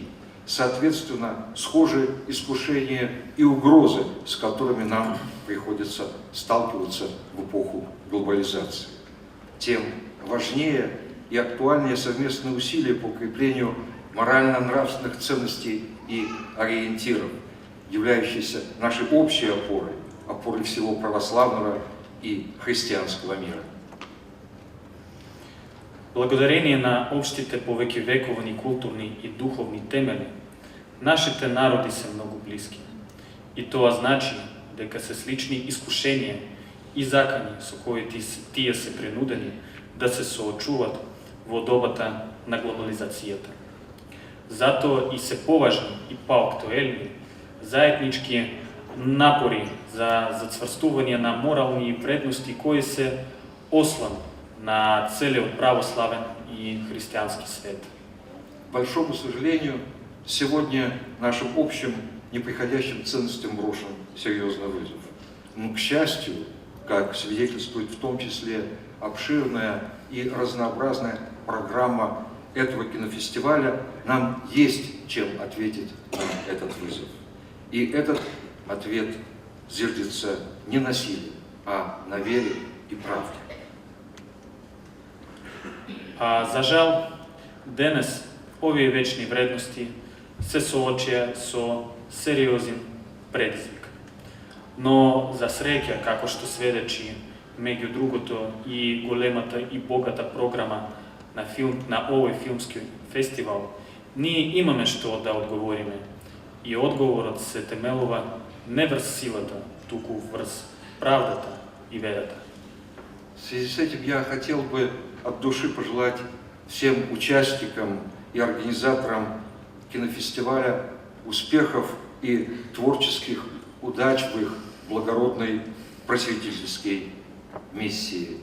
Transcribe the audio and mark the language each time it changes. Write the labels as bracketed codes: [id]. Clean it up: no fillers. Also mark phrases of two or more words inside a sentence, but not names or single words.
[ru] Соответственно, схожи искушения и угрозы, с которыми нам приходится сталкиваться в эпоху глобализации. Тем важнее и актуальнее совместные усилия по укреплению морально-нравственных ценностей и ориентиров, являющиеся нашей общей опорой всего православного и христианского мира. [mk] Благодарение на общите повековни културни и духовни темели, нашите народи се многу блиски. И тоа значи дека се слични искушенија и закани со кои тие се принудени да се соочуват во добата на глобализацијата. Затоа и се поважни и поактуелни заеднички напори за зацврстување на морални вредности кои се ослан на целиот православен и [ru] христианский свет. К большому сожалению, сегодня нашим общим неприходящим ценностям брошен серьезный вызов. Но, к счастью, как свидетельствует в том числе обширная и разнообразная программа этого кинофестиваля, нам есть чем ответить на этот вызов. И этот ответ зиждется не на силе, а на вере и правде. [mk] За жал, денес овие вечни вредности се соочија со сериозен предизвик. Но за среќа, како што сведечи меѓу другото и големата и богата програма на овој филмски фестивал, ние имаме што да одговориме. И одговорот се темелува не врз силата, туку врз правдата и верата. [ru] В связи с этим я хотел бы от души пожелать всем участникам и организаторам кинофестиваля успехов и творческих удач в их благородной просветительской миссии.